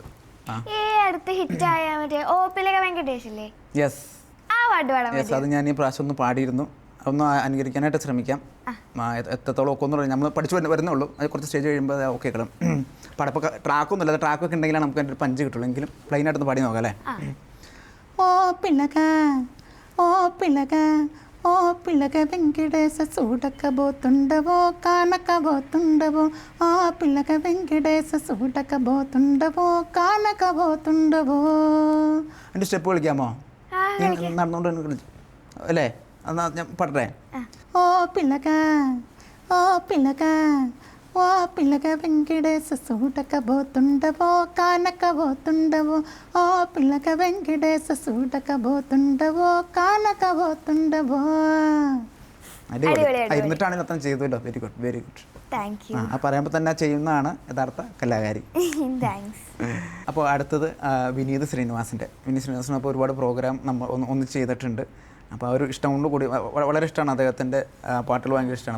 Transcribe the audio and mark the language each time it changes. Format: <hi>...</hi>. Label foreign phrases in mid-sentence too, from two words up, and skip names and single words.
<ml>അടുത്ത് ഹിറ്റായ മറ്റേ ഓപ്പിലക വെങ്കടേഷില്ലേ? യെസ്, അത് ഞാൻ ഈ പ്രാവശ്യം ഒന്ന് പാടിയിരുന്നു. ഒന്ന് അനുകരിക്കാനായിട്ട് ശ്രമിക്കാം. എത്രത്തോളം ഒക്കെ ഒന്ന് നമ്മൾ പഠിച്ചു വരുന്നേ ഉള്ളൂ. അത് കുറച്ച് സ്റ്റേജ് കഴിയുമ്പോൾ ഓക്കെ കിട്ടും. പടപ്പൊക്കെ ട്രാക്കൊന്നും ഇല്ല, ട്രാക്കൊക്കെ ഉണ്ടെങ്കിലാണ് നമുക്ക് അതിൻ്റെ ഒരു പഞ്ച് കിട്ടുള്ളൂ. എങ്കിലും പ്ലെയിനായിട്ടൊന്ന് പാടി നോക്കാം അല്ലേ?</ml> <te>ఓ పిల్లగా వెంకటేశ చూడకబోతుండవో కానకబోతుండవో, ఓ పిల్లగా వెంకటేశ చూడకబోతుండవో కానకబోతుండవో.</te> <ml>എൻ്റെ സ്റ്റെപ്പ് കളിക്കാമോ? നടന്നുകൊണ്ട് അല്ലേ? എന്നാ ഞാൻ പാടട്ടെ.</ml> <te>ఓ పిల్లగా ఓ పిల్లగా వెంకటేశ చూడకబోతుండవో కానకబోతుండవో, ఓ పిల్లగా వెంకటేశ చూడకబోతుండవో കാനകബോతుండവോ.</te> <ml>ഇരുന്നിട്ടാണ് നൃത്തം ചെയ്തല്ലോ.</ml> <en>very good, very good.</en> <ml>ആ പറയുമ്പോൾ തന്നെ ചെയ്യുന്നതാണ് യഥാർത്ഥ കലാകാരി. അപ്പോൾ അടുത്തത് വിനീത് ശ്രീനിവാസൻ. അപ്പോൾ ഒരുപാട് പ്രോഗ്രാം നമ്മൾ ഒന്ന് ചെയ്തിട്ടുണ്ട്. അപ്പോൾ ആ ഒരു ഇഷ്ടം കൊണ്ട് കൂടി വളരെ ഇഷ്ടമാണ് അദ്ദേഹത്തിൻ്റെ പാട്ടുകൾ, ഭയങ്കര ഇഷ്ടമാണ്.</ml>